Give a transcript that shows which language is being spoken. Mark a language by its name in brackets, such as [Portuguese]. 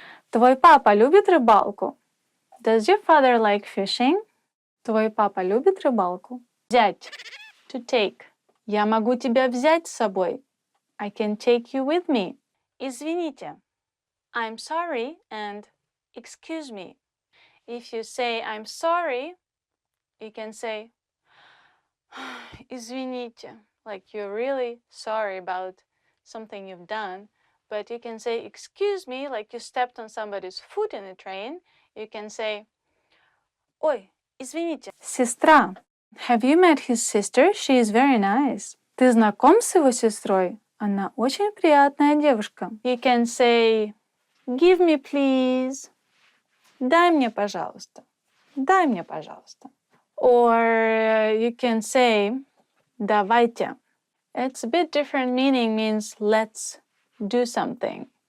[Russian] Твой папа любит рыбалку? [English] Does your father like fishing? [Russian] Твой папа любит рыбалку? [English] Взять, to take. [Russian] Я могу тебя взять с собой. [English] I can take you with me. Извините. I'm sorry and excuse me. If you say I'm sorry, you can say извините. Like you're really sorry about something you've done. But you can say excuse me, like you stepped on somebody's foot in a train. You can say [Russian] ой, извините. [English] Сестра. Have you met his sister? She is very nice. [Russian] Ты знаком с его сестрой? Она очень приятная девушка. [English] You can say, give me please. [Russian] Дай мне, пожалуйста. Дай мне, пожалуйста. [English] Or you can say, давайте. It's a bit different meaning, means let's do something.